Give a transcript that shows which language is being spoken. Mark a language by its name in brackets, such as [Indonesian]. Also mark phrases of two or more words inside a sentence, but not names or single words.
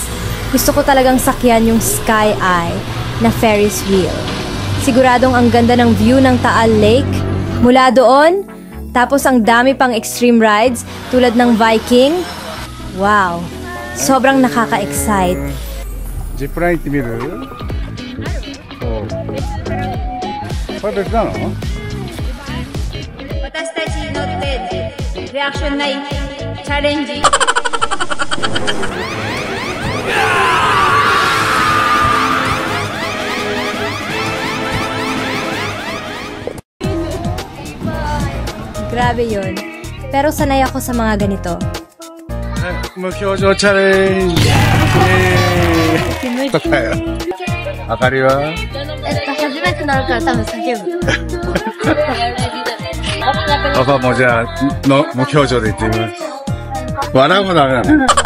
[Filipino] Gusto ko talagang sakyan yung Sky Eye na Ferris wheel. Siguradong ang ganda ng view ng Taal Lake. Mula doon, tapos ang dami pang extreme rides tulad ng Viking. Wow, sobrang nakaka-excite. [Japanese] ジップライン行ってみる？これ別なの？私たちに乗ってリアクションないチャレンジ。 [Filipino] Grabe yun. Pero sanay ako sa mga ganito. [Japanese] 無表情チャレンジ。とかよ。あかりは？初めてなるから多分叫ぶ。パパもじゃあ無表情で言ってみます。笑うもダメなの。